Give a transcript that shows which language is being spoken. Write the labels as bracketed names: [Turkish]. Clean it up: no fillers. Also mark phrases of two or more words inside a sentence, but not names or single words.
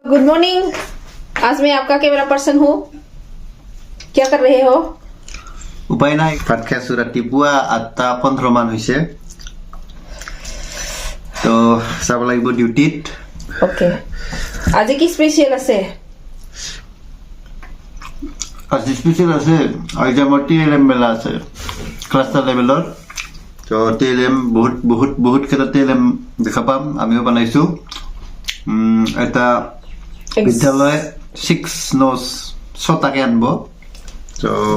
[English] Good morning. [Hindi] आज मैं आपका [English] camera person [Hindi] हूँ। क्या कर रहे हो? [Assamese] উপায় নাই ভাত খাইছো ৰাতিপুৱা 8:15 মান হৈছে তো যাব লাগিব ডিউটিত [Hindi] ओके। आज की स्पेशल আছে? [Assamese] আজি স্পেচিয়েল আছে আজি আমাৰ টিএলএম মেলা আছে [English] cluster level [Assamese] তো টিএলএম বহুত কেইটা টিএলএম দেখা পাম আমিও বনাইছো এটা বিদ্যালয় 6 নোস 6 টাকে আনব তো